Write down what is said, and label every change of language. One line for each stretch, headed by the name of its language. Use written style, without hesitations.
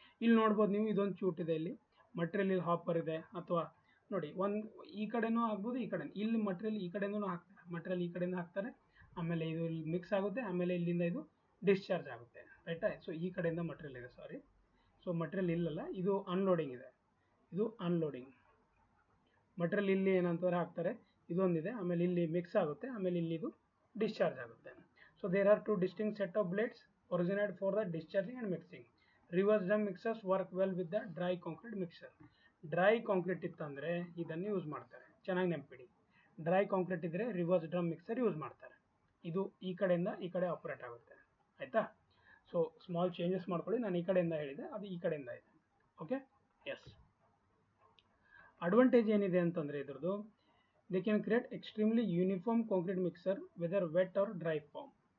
Kannada: ಇಲ್ಲಿ ನೋಡ್ಬೋದು ನೀವು, ಇದೊಂದು ಚೂಟ್ ಇದೆ, ಇಲ್ಲಿ ಮಟೀರಿಯಲ್, ಇಲ್ಲಿ ಹಾಪರ್ ಇದೆ, ಅಥವಾ ನೋಡಿ ಈ ಕಡೆನೂ ಆಗ್ಬೋದು, ಈ ಕಡೆ, ಇಲ್ಲಿ ಮಟೀರಿಯಲ್ ಈ ಕಡೆಯಿಂದ ಹಾಕ್ತಾರೆ, ಮಟೀರಿಯಲ್ ಈ ಕಡೆಯಿಂದ ಹಾಕ್ತಾರೆ, ಆಮೇಲೆ ಇದು ಇಲ್ಲಿ ಮಿಕ್ಸ್ ಆಗುತ್ತೆ, ಆಮೇಲೆ ಇಲ್ಲಿಂದ ಇದು ಡಿಸ್ಚಾರ್ಜ್ ಆಗುತ್ತೆ, ರೈಟಾ. ಸೊ ಈ ಕಡೆಯಿಂದ ಮಟೀರಿಯಲ್ ಇದೆ, ಸಾರಿ. ಸೊ ಮಟೀರಿಯಲ್ ಇಲ್ಲಲ್ಲ, ಇದು ಅನ್ಲೋಡಿಂಗ್ ಇದೆ, ಇದು ಅನ್ಲೋಡಿಂಗ್ ಮಟೀರಿಯಲ್ ಇಲ್ಲಿ ಏನಂತಂದ್ರೆ ಹಾಕ್ತಾರೆ, ಇದೊಂದಿದೆ, ಆಮೇಲೆ ಇಲ್ಲಿ ಮಿಕ್ಸ್ ಆಗುತ್ತೆ, ಆಮೇಲೆ ಇಲ್ಲಿ ಇದು ಡಿಸ್ಚಾರ್ಜ್ ಆಗುತ್ತೆ.
English: So there are 2 distinct set of blades originated for the discharging and mixing. Reverse drum mixers work well with the dry concrete mixer.
Kannada: Dry concrete ಇತ್ತಂದರೆ ಇದನ್ನು ಯೂಸ್ ಮಾಡ್ತಾರೆ, ಚೆನ್ನಾಗಿ ನೆನಪಿಡಿ. ಡ್ರೈ ಕಾಂಕ್ರೀಟ್ ಇದ್ದರೆ ರಿವರ್ಸ್ ಡ್ರಮ್ ಮಿಕ್ಸರ್ ಯೂಸ್ ಮಾಡ್ತಾರೆ. ಇದು ಈ ಕಡೆಯಿಂದ ಈ ಕಡೆ ಆಪರೇಟ್ ಆಗುತ್ತೆ, ಆಯಿತಾ. ಸೊ ಸ್ಮಾಲ್ ಚೇಂಜಸ್ ಮಾಡ್ಕೊಳ್ಳಿ, ನಾನು ಈ ಕಡೆಯಿಂದ ಹೇಳಿದೆ, ಅದು ಈ ಕಡೆಯಿಂದ ಇದೆ, ಓಕೆ.
English: yes, advantage
Kannada: ಏನಿದೆ ಅಂತಂದರೆ ಇದ್ರದ್ದು,
English: They can create extremely uniform concrete mixer whether wet or dry form.